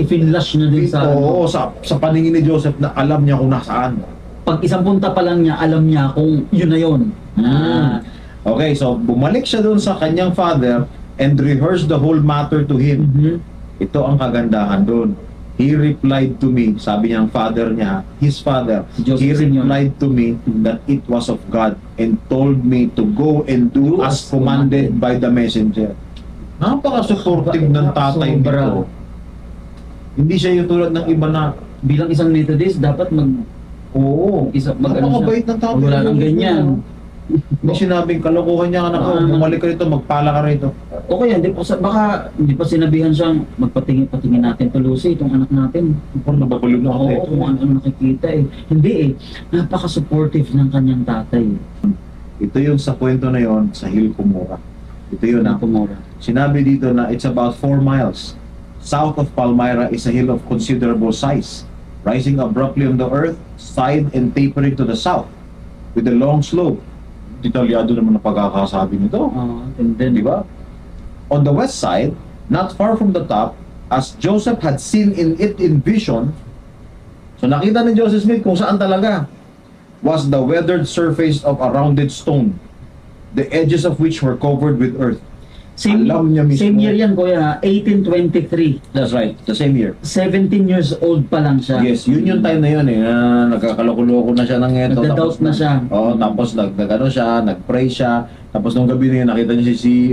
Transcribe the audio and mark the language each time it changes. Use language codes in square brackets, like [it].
[tl] I-finlash na din sa... Oo, sa paningin ni Joseph na alam niya kung nasaan. Pag isang punta pa lang niya, alam niya kung yun na yun. [en] Okay, so [tl] bumalik siya doon sa kanyang [en] father and rehearsed the whole matter to him. Mhm. [tl] Ito ang kagandahan doon. [en] He replied to me, [tl] sabi niya ang father niya, [en] his father, [tl] Si Joseph [en] he Sr. replied to me that it was of God and told me to go and do as commanded by the messenger. [tl] Napaka-supportive ng tatay Sobra. nito. Hindi siya yung tulad ng iba na, Bilang isang Methodist, dapat oo, napakabait ng tatay. Wala nang ganyan. Hindi sinabing kalokohan niya, anak ko, bumalik ka rito, magpala ka rito. Okay, baka hindi pa sinabihan siyang patingin natin to Lucy, itong anak natin. Parang nababalog na ako Oo, ito. kung ano nakikita eh. Hindi eh, napaka-supportive ng kanyang tatay. Ito yung sa kwento na yon sa Hill Cumorah. Ito yun Na ah. tumora. Sinabi dito na [en] it's about 4 miles. South of Palmyra is a hill of considerable size, rising abruptly on the earth side and tapering to the south with a long slope. [tl] Detalyado naman ang pagkakasabi nito. [en] And then, [tl] Di ba? [en] On the west side, not far from the top, as Joseph had seen it in vision, [tl] so nakita ni Joseph Smith kung saan talaga, [en] was the weathered surface of a rounded stone, the edges of which were covered with earth. [tl] Alam niya mismo. Same year yan, kuya, 1823. [en] That's right, the same year. [tl] 17 years old pa lang siya. Yes, yun yung time na yun eh, na nagkakaloko-loko na siya ng eto. Nagda-doubt na siya. Oo, tapos nag-ano siya, nag-pray siya, tapos nung gabi na yun, nakita niya si